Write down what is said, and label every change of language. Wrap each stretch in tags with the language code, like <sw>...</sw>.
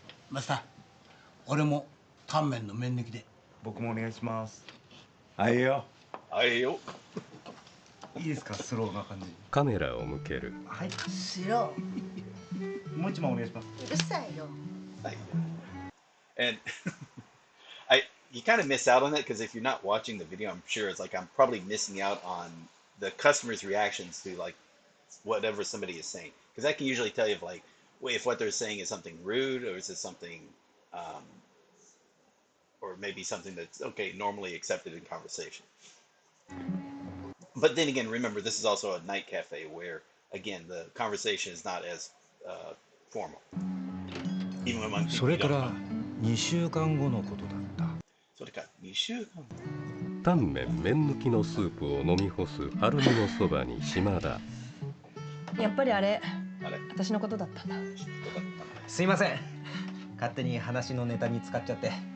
<ja>マスター、俺もタンメンの麺抜きで。僕もお願いします。あいよ。あいよ。いいですか、スローな感じ。カメラを向ける。はい。しろ。もう一枚お願いします。うるさいよ。</ja> <en>And you kind of miss out on it because if you're not watching the video, I'm sure it's like I'm probably missing out on the customer's reactions to like whatever somebody is saying, because I can usually tell you if what they're saying is something rude or is it something or maybe something that's okay normally accepted in conversation. But then again, remember this is also a night cafe where again the conversation is not as formal. Even among people.</en> <ja>それから2週間後のことだった。それから2週間後。タンメン麺抜きのスープを飲み干す晴美のそばに島田。やっぱりあれ私のことだったんだ。すいません、勝手に話のネタに使っちゃって。</ja>